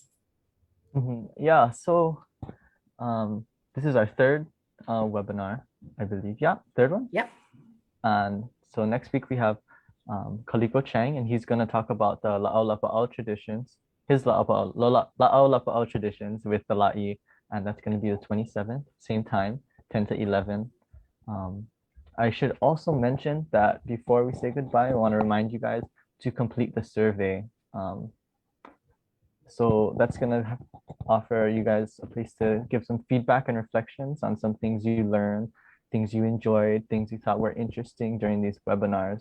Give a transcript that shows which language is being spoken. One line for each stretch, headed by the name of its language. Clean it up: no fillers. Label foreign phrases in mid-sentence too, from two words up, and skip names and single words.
English: Yeah, so this is our third webinar, I believe. Yeah, third one? Yep. And so next week we have Kaliko Chang, and he's going to talk about the
Hawaiian: La'au Lapa'au
English: traditions. His
Hawaiian: La'au Lapa'au
English: traditions with the lāʻī, and that's going to be the 27th, same time, 10 to 11. I should also mention that before we say goodbye, I want to remind you guys to complete the survey. So that's going to offer you guys a place to give some feedback and reflections on some things you learned, things you enjoyed, things you thought were interesting during these webinars.